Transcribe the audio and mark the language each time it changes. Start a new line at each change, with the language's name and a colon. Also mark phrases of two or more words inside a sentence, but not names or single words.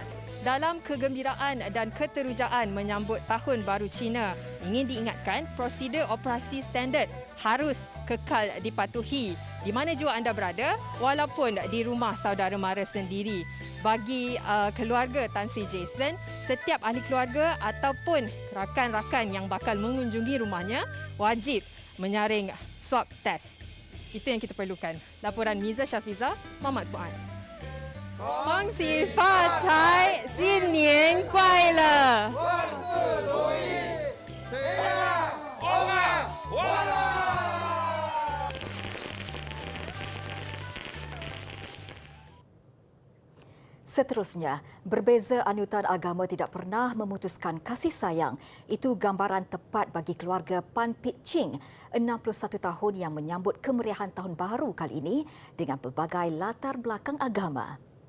Malay: Dalam kegembiraan dan keterujaan menyambut Tahun Baru Cina, ingin diingatkan prosedur operasi standard harus kekal dipatuhi di mana jua anda berada, walaupun di rumah saudara mara sendiri. Bagi keluarga Tan Sri Jason, setiap ahli keluarga ataupun rakan-rakan yang bakal mengunjungi rumahnya wajib menyaring
English: swab test.
Malay: Itu yang kita perlukan. Laporan Miza Syafiza, Muhammad Fuad.
Chinese: 恭喜发财，新年快乐！万事如意，谁呀？我们完了。
Malay: Seterusnya, berbeza anutan agama tidak pernah memutuskan kasih sayang. Itu gambaran tepat bagi keluarga Pan Pit Ching, 61 tahun yang menyambut kemeriahan Tahun Baru kali ini dengan pelbagai latar belakang agama.